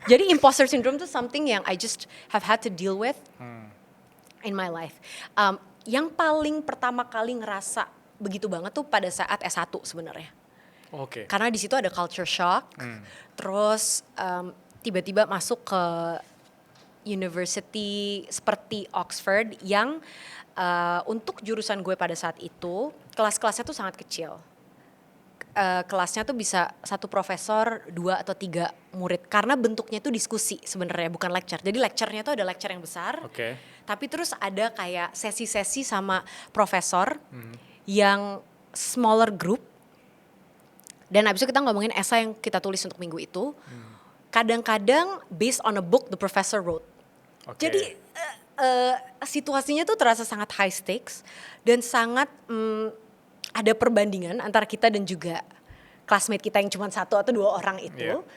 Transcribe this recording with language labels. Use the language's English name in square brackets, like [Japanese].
[English] Jadi imposter syndrome tuh something yang I just have had to deal with in my life. [Indonesian] Yang paling pertama kali ngerasa begitu banget tuh pada saat S1 sebenarnya. Oke. Karena di situ ada culture shock. Terus tiba-tiba masuk ke university seperti Oxford yang untuk jurusan gue pada saat itu kelas-kelasnya tuh sangat kecil. Kelasnya tuh bisa 1 profesor, 2 atau 3 murid. Karena bentuknya tuh diskusi sebenarnya, bukan lecture. Jadi lecture-nya tuh ada lecture yang besar. Tapi terus ada kayak sesi-sesi sama profesor yang smaller group. Dan abis itu kita ngomongin esai yang kita tulis untuk minggu itu. Kadang-kadang [English] based on a book the professor wrote. [Indonesian] Jadi situasinya tuh terasa sangat high stakes dan sangat ada perbandingan antara kita dan juga classmate kita yang cuma 1 atau 2 orang itu.